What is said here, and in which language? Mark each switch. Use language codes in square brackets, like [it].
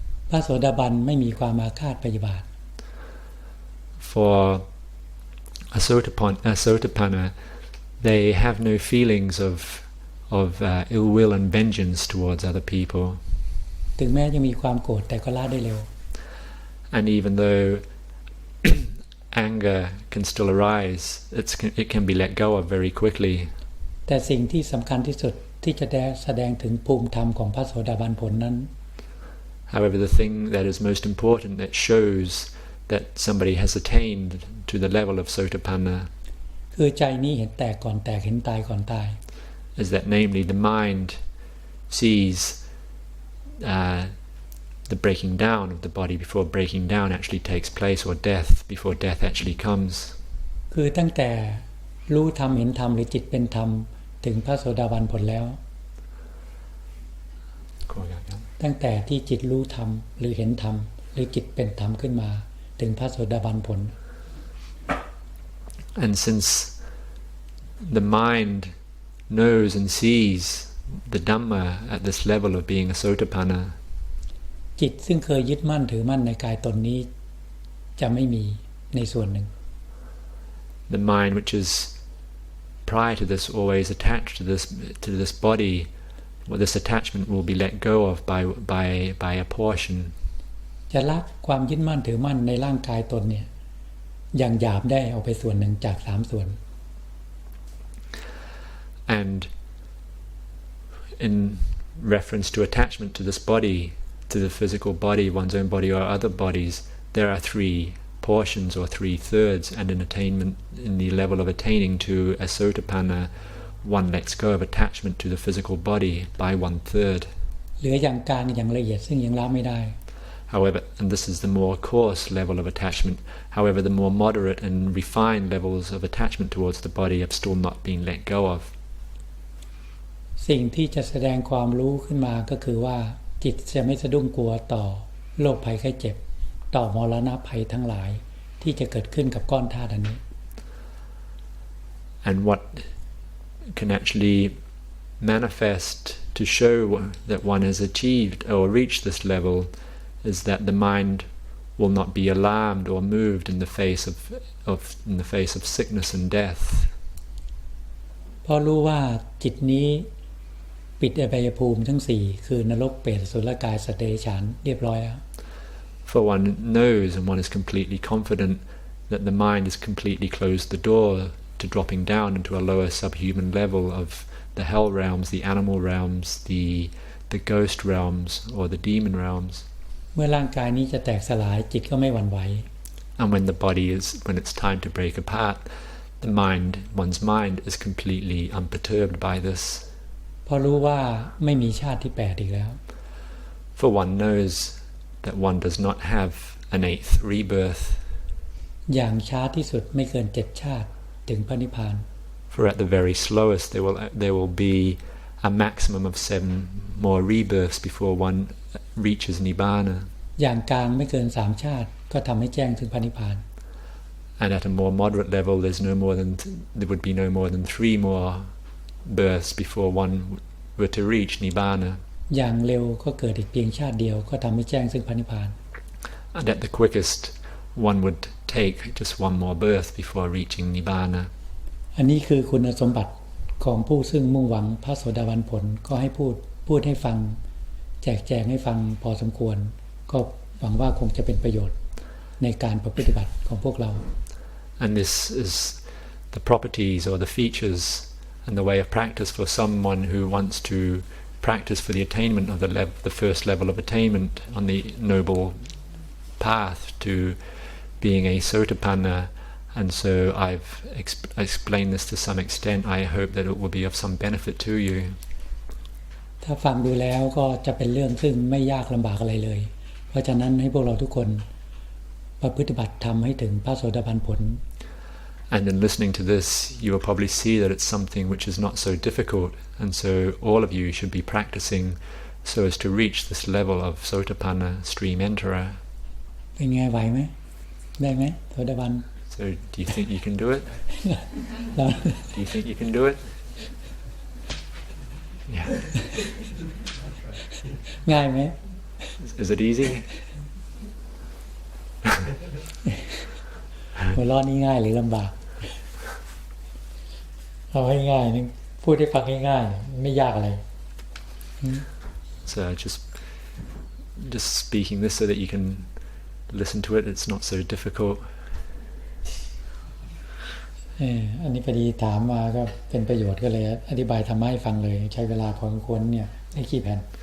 [th] พระโสดาบันไม่มีความอาฆาตพยาบาท [en] For a sotapanna, they have no feelings of ill will and vengeance towards other people. [th] ถึงแม้จะมีความโกรธแต่ก็ละได้เร็ว [en] And even though anger can still arise, it can be let go of very quickly. [th] แต่สิ่งที่สำคัญที่สุดที่จะแสดงถึงภูมิธรรมของพระโสดาบันผลนั้น [en] However, the thing that is most important that shows that somebody has attained to the level of sotapanna [th] คือใจนี้เห็นแตกก่อนแตกเห็นตายก่อนตาย [en] is that namely the mind sees the breaking down of the body before breaking down actually takes place, or death before death actually comes. [th] คือตั้งแต่รู้ธรรมเห็นธรรมหรือจิตเป็นธรรมถึงพระโสดาบันผลแล้วตั้งแต่ที่จิตรู้ธรรมหรือเห็นธรรม หรือจิตเป็นธรรมขึ้นมาถึงพระโสดาบันผล [en] And since the mind knows and sees the Dhamma at this level of being a sotapanna, [th] จิตซึ่งเคยยึดมั่นถือมั่นในกายตนนี้จะไม่มีในส่วนหนึ่ง [en] the mind which is prior to this always attached to this body, well, this attachment will be let go of by a portion. [th] จะละความยึดมั่นถือมั่นในร่างกายตนเนี่ยอย่างหยาบได้เอาไปส่วนหนึ่งจาก3ส่วน [en] And in reference to attachment to this body, to the physical body, one's own body or other bodies, there are 3 portions or 3/3, and in attainment, in the level of attaining to a sotapanna, one lets go of attachment to the physical body by 1/3. [th] เหลืออย่างกลางอย่างละเอียดซึ่งยังละไม่ได้ [en] However, and this is the more coarse level of attachment, however, the more moderate and refined levels of attachment towards the body have still not been let go of. [th] สิ่งที่จะแสดงความรู้ขึ้นมาก็คือว่าจิตจะไม่สะดุ้งกลัวต่อโรคภัยไข้เจ็บต่อมรณะภัยทั้งหลายที่จะเกิดขึ้นกับก้อนธาตุอันนี้ [en] And what can actually manifest to show that one has achieved or reached this level is that the mind will not be alarmed or moved in the face of sickness and death. [th] เพราะรู้ว่าจิตนี้ปิดอบายภูมิทั้ง4คือนรกเปรตอสุรกายสัตว์เดรัจฉานเรียบร้อยแล้ว [en] For one knows and one is completely confident that the mind has completely closed the door to dropping down into a lower subhuman level of the hell realms, the animal realms, the ghost realms or the demon realms. [th] เมื่อร่างกายนี้จะแตกสลายจิตก็ไม่หวั่นไหว [en] And when it's time to break apart, one's mind is completely unperturbed by this. [th] เพราะรู้ว่าไม่มีชาติที่8อีกแล้ว [en] For one knows that one does not have an 8th rebirth. [th] อย่างช้าที่สุดไม่เกิน7ชาติถึงพระนิพพาน [en] For at the very slowest there will be a maximum of 7 more rebirths before one reaches Nibbana. [th] อย่างกลางไม่เกิน3ชาติก็ทำให้แจ้งถึงพระนิพพาน [en] And at a more moderate level there would be no more than 3 more births before one were to reach Nibbana. [th] อย่างเร็วก็เกิดอีกเพียงชาติเดียวก็ทำให้แจ้งซึ่งพระนิพพาน [en] And at the quickest one would take just 1 more birth before reaching Nibbana. [th] อันนี้คือคุณสมบัติของผู้ซึ่งมุ่งหวังพระโสดาบันผลก็ให้พูดให้ฟังแจกแจงให้ฟังพอสมควรก็หวังว่าคงจะเป็นประโยชน์ในการปฏิบัติของพวกเรา [en] And this is the properties or the features and the way of practice for someone who wants to practice for the attainment of the first level of attainment on the noble path to being a sotapanna. And so I've explained this to some extent. I hope that it will be of some benefit to you. [th] ถ้าฟังดูแล้วก็จะเป็นเรื่องซึ่งไม่ยากลำบากอะไรเลยเพราะฉะนั้นให้พวกเราทุกคนประพฤติบัติทำให้ถึงพระโสดาบันผล [en] And in listening to this, you will probably see that it's something which is not so difficult, and so all of you should be practicing so as to reach this level of sotapanna, stream enterer. [th] เป็นไงไหวไหมได้ไหมโสดาบัน [en] So do you think you can do it? Do you think you can do it? Yeah. [th] ง่ายไหม [en] Is it easy? [th] หัวเราะนี่ง่ายหรือลำบากเอาให้ง่ายนึงพูดให้ฟังง่ายๆไม่ยากอะไร [en] So just speaking this so that you can listen to it. It's not so difficult. [th] อันนี้พอดีถามมาก็เป็นประโยชน์ก็เลยอธิบายทำให้ฟังเลยใช้เวลาพอสมควรเนี่ยได้กี่แผ่น